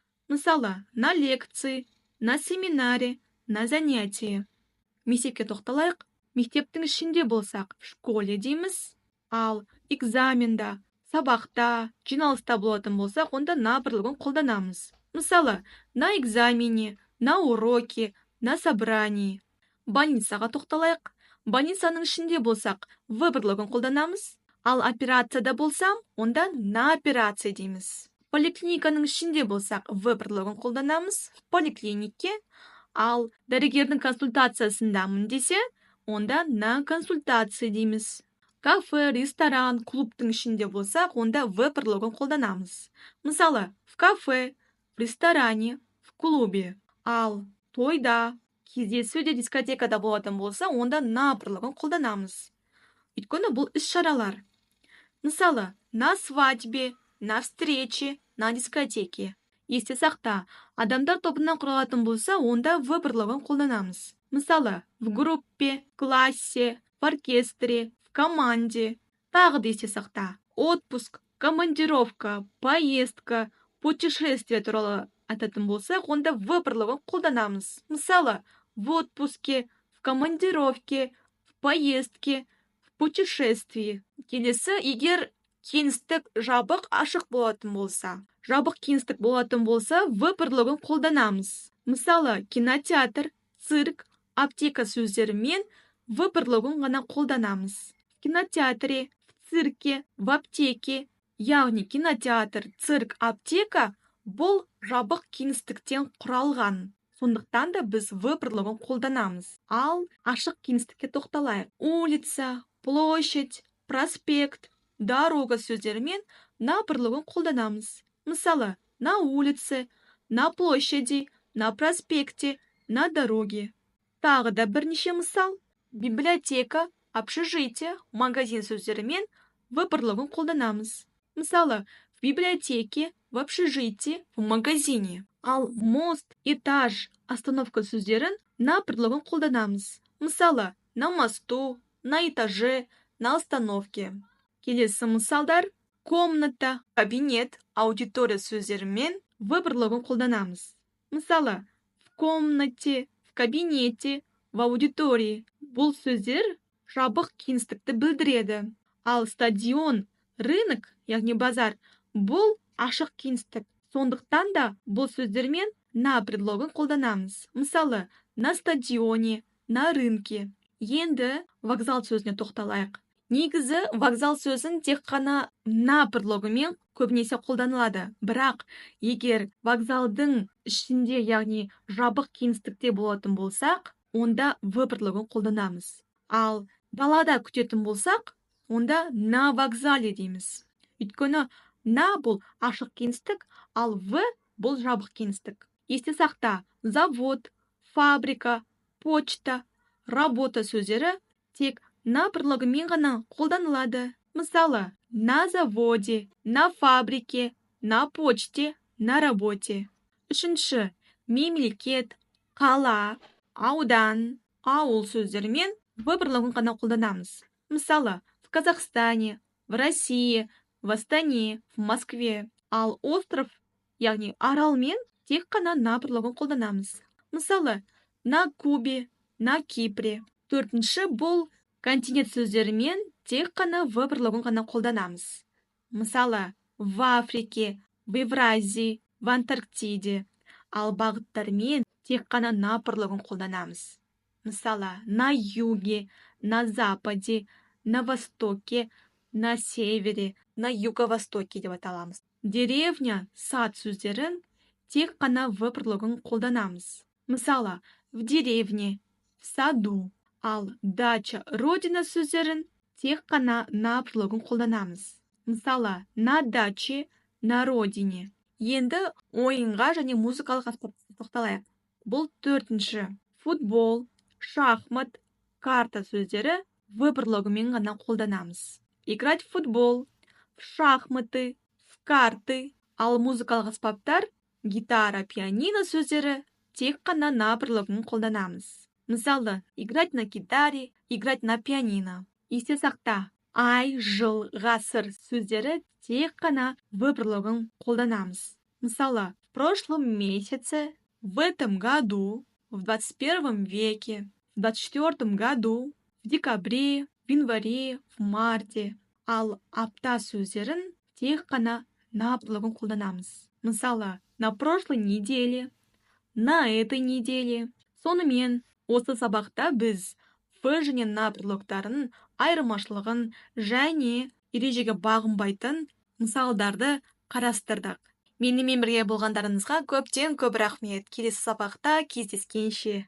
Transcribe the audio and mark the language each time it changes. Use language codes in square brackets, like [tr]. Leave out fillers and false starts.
[kk] Мысалы, [ru] на лекции, на семинаре, на занятие. [kk] Мектепке тоқталайық. Мектептің ішінде болсақ, [ru] в школе [kk] дейміз. Ал экзаменда, сабақта, жиналыста болатын болсақ, онда на предлогын қолданамыз. Мысалы, [ru] на экзамене, на уроке, на собрании. [kk] Больницаға тоқталайық. Больницаның ішінде болсақ, в предлогын қолданамыз. Ал операцияда болсам, онда [ru] на операция [kk] дейміз. Поликлиниканың ішінде болсақ, в предлогын қолданамыз. [ru] В поликлинике. [kk] Ал дәрігердің консультациясындамын десе, онда [ru] на консультация [kk] дейміз. Кафе, ресторан, клубтың ішінде болсақ, онда в предлогын қолданамыз. Мысалы, [ru] в кафе, в ресторане, в клубе. [kk] Ал тойда, кездесуде, дискотекада болатын болса, онда на предлогын қолданамыз. Өйткені бұл іс-шаралар. Мысалы, [ru] на свадьбе, на встрече, на дискотеке. [kk] Есте сақта, адамдар тобынан құралатын болса, онда в предлогын қолданамыз. Мысалы, [ru] в группе, классе, в оркестре, в команде. [kk] Тағы да есте сақта. Отпуск, командировка, поездка, путешествие туралы айтатын болсақ, онда в предлогын қолданамыз. Мысалы, [ru] в отпуске, в командировке, в поездке, в путешествии. [kk] Келесі, егер кеңістік жабық ашық болатын болса. Жабық кеңістік болатын болса, в предлогын қолданамыз. Мысалы, кинотеатр, цирк, аптека сөздерімен в предлогын ғана қолданамыз. [ru] В кинотеатре, в цирке, в аптеке. [kk] Яғни кинотеатр, цирк, аптека бұл жабық кеңістіктен құралған. Сондықтан да біз в предлогын қолданамыз. Ал ашық кеңістікке тоқталайық. Улица, площадь, проспект, дорога сөздерімен на предлогын қолданамыз. Мысалы, [ru] на улице, на площади, на проспекте, на дороге. [kk] Тағы да бірнеше мысал. Библиотека, общежитие, магазин сөздерімен в предлогын қолданамыз. Мысалы, [ru] в библиотеке, в общежитии, в магазине. [kk] Ал мост, этаж, остановка сөздерін на предлогын қолданамыз. Мысалы, [ru] на мосту, на этаже, на остановке. [kk] Келесі мысалдар: комната, кабинет, аудитория сөздерімен в предлогын қолданамыз. Мысалы, [ru] в комнате, в кабинете, в аудитории. [kk] Бұл сөздер жабық кеңістікті білдіреді. Ал стадион, рынок, яғни базар, бұл ашық кеңістік. Сондықтан да бұл сөздермен на предлогын қолданамыз. Мысалы, [ru] на стадионе, на рынке. [kk] Енді вокзал сөзіне тоқталайық. Негізі вокзал сөзін тек қана на предлогымен көбінесе қолданылады. Бірақ егер вокзалдың ішінде, яғни жабық кеңістікте болатын болсақ, онда в предлогын қолданамыз. Ал далада күтетін болсақ, онда [ru] на вокзале [kk] дейміз. Өйткені на бұл ашық кеңістік, ал в бұл жабық кеңістік. Есте сақта, завод, фабрика, почта, работа сөздері тек на предлогымен ғана қолданылады. Мысалы, [ru] на заводе, на фабрике, на почте, на работе. [kk] Үшінші, мемлекет, қала, аудан, ауыл сөздерімен в предлогын ғана қолданамыз. Мысалы, [ru] в Казахстане, в России, в Астане, в Москве. [kk] Ал остров, яғни аралмен тек қана на предлогын қолданамыз. Мысалы, [ru] на Кубе, на Кипре. [kk] Төртінші, бұл континент сөздерімен тек қана в предлогын ғана қолданамыз. Мысалы, [ru] в Африке, в Евразии, в Антарктиде. [kk] Ал бағыттармен тек қана на предлогын қолданамыз. Мысалы, [ru] на юге, на западе, на востоке, на севере, на юго-востоке [kk] деп аталамыз. Деревня, сад сөздерін тек қана в предлогын қолданамыз. Мысалы, [ru] в деревне, в саду. [kk] Ал дача, родина сөздерін тек қана на предлогын қолданамыз. Мысалы, [ru] на даче, на родине. [kk] Енді ойынға және музыкалық аспаптарға тоқталайық. Бұл төртінші. Футбол, шахмат, карта сөздері в предлогымен ғана қолданамыз. [ru] Играть в футбол, в шахматы, в карты. [kk] Ал музыкалық аспаптар, гитара, пианино сөздері тек қана на предлогын қолданамыз. Мысалы, [ru] играть на гитаре, играть на пианино. [kk] Есте сақта, ай, жыл, ғасыр сөздері тек қана в предлогын қолданамыз. Мысалы, [ru] в прошлом месяце, в этом году, в 21 веке, в 24 году, в декабре, в январе, в марте. [kk] Ал апта сөздерін тек қана на предлогын қолданамыз. Мысалы, [ru] на прошлой неделе, на этой неделе. [kk] Сонымен, осы сабақта біз в және на предлогтарының айырмашылығын және ережеге бағынбайтын мысалдарды қарастырдық. Менімен бірге болғандарыңызға көптен көп рахмет. Келесі сабақта кездескенше.